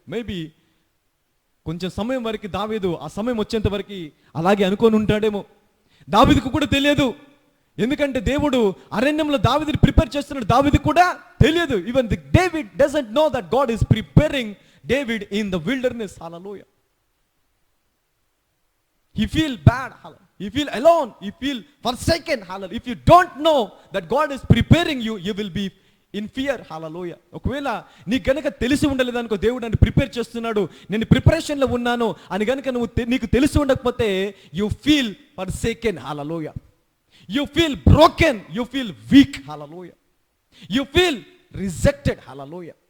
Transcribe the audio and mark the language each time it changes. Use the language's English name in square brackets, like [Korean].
[Telugu] Maybe కొంచెం సమయం వరకు దావీదు, ఆ సమయం వచ్చేంత వరకు అలాగే అనుకొని ఉంటాడేమో. దావీదుకు కూడా తెలియదు, ఎందుకంటే దేవుడు అరణ్యంలో దావీదుని ప్రిపేర్ చేస్తున్నాడు. దావీదు కూడా తెలియదు. [English] Even David doesn't know that God is preparing David in the wilderness. Hallelujah. He feel bad. Hallelujah. He feel alone. He feel forsaken. Hallelujah. If you don't know that God is preparing you, you will be in fear. Hallelujah. [Telugu] ఒకవేళ నీకు గనక తెలిసి ఉండలేదు అనుకో, దేవుడు నన్ను prepare చేస్తున్నాడు, నేను ప్రిపరేషన్లో ఉన్నాను అని గనక నీకు తెలిసి ఉండకపోతే [English] You feel forsaken. Hallelujah. You feel broken, you feel weak. Hallelujah. You feel rejected. Hallelujah.